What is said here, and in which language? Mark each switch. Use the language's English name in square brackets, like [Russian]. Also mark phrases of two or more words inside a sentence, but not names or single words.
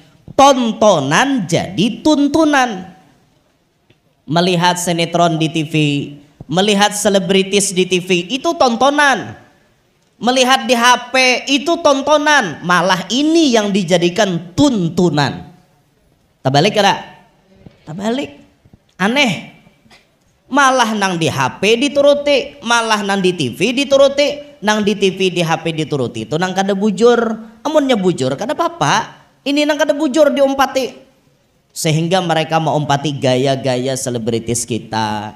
[Indonesian] Tontonan jadi tuntunan. Melihat sinetron di TV, melihat selebritis di TV, itu tontonan. Melihat di HP, itu tontonan. Malah ini yang dijadikan tuntunan. [Banjar] Terbalik kada? [Indonesian] Terbalik. Aneh. Malah nang di HP dituruti, malah nang di TV dituruti, nang di TV di HP dituruti. [Banjar] Itu nang kada bujur, amunnya bujur kada apa-apa. Ini nang kada bujur diompati. [Indonesian] Sehingga mereka mengompati gaya-gaya selebritis kita.